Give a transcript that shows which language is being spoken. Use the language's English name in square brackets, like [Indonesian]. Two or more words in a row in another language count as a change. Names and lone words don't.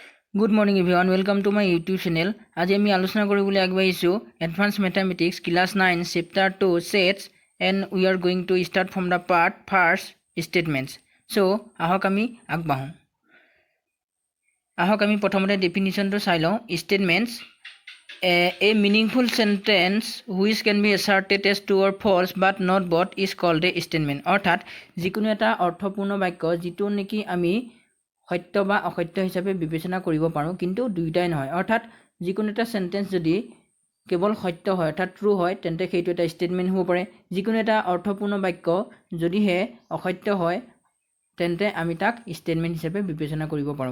[English] Good morning everyone, welcome to my YouTube channel. [Assamese] আজি আমি আলোচনা কৰিবলৈ আগবাঢ়িছো [English] Advanced Mathematics Class 9 Chapter 2 Sets and we are going to start from the part first statements. [Assamese] So আহক আমি আগবাঢ়ো। আহক আমি প্ৰথমতে ডেফিনিশ্যনটো চাই লওঁ। [English] Statements a meaningful sentence which can be asserted as true or false but not both is called a statement. [Assamese] অৰ্থাৎ যিকোনো এটা অৰ্থপূৰ্ণ বাক্য যিটো নেকি আমি সত্য বা অসত্য হিচাপে বিবেচনা কৰিব পাৰোঁ কিন্তু দুইটাই নহয়। অৰ্থাৎ যিকোনো এটা সেন্টেন্স যদি কেৱল সত্য হয় অৰ্থাৎ ট্ৰু হয় তেন্তে সেইটো এটা ষ্টেটমেণ্ট হ'ব পাৰে। যিকোনো এটা অৰ্থপূৰ্ণ বাক্য যদিহে অসত্য হয় তেন্তে আমি তাক ষ্টেটমেণ্ট হিচাপে বিবেচনা কৰিব পাৰোঁ।